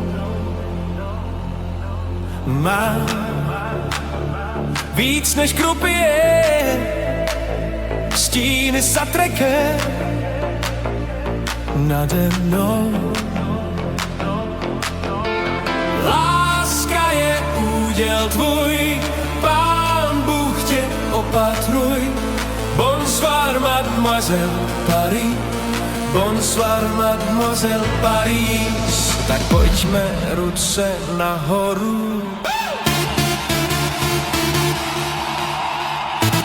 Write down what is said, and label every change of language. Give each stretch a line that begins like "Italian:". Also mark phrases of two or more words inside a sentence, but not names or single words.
Czech: Mám víc než krupie, stíny za trekem nade mnou. Láska je úděl tvůj, Pán Bůh tě opatruj.
French: Bonsoir, mademoiselle Paris, bonsoir, mademoiselle Paris.
Czech: Tak pojďme ruce nahoru.